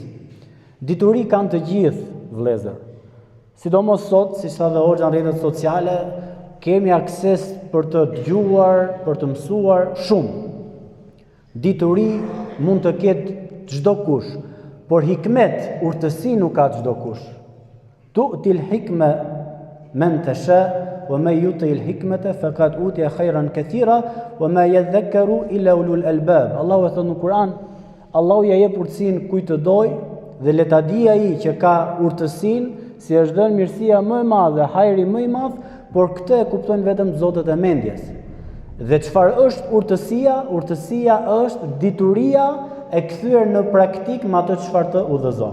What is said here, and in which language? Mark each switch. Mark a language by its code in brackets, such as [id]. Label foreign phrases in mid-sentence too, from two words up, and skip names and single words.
[sq] Dituri kanë të gjithë vëllezër. Sidomos sot, si sa dhe hoxha në rrjetet sociale, kemi akses për të dëgjuar, për të mësuar shumë. Dituri mund të ketë çdo kush, por hikmet, urtësi nuk ka çdo kush. [ar] تؤتي الحكمة من تشاء ومن يؤت الحكمة فقد أوتي خيرا كثيرا وما يذكر إلا أولو الألباب. [sq] Allahu e thot në Kur'an, Allahu ja jep urtësinë kujt të doj dhe le ta di ai që ka urtësinë si është dhënë mirësia më e madhe, hajri më i madh, por këtë e kuptojnë vetëm zotët e mendjes. Dhe çfarë është urtësia? Urtësia është dituria e kthyer në praktik me atë çfarë të udhëzon.